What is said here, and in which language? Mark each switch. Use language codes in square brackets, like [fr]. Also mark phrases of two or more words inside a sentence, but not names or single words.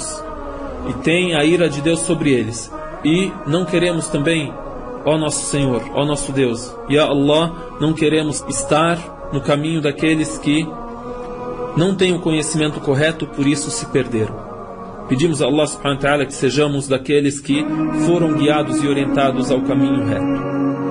[pt] E tem a ira de Deus sobre eles. E não queremos também, ó nosso Senhor, ó nosso Deus, [ar] يا الله, [pt] não queremos estar no caminho daqueles que não têm o conhecimento correto, por isso se perderam. Pedimos a Allah [ar] سبحانه وتعالى [pt] que sejamos daqueles que foram guiados e orientados ao caminho reto.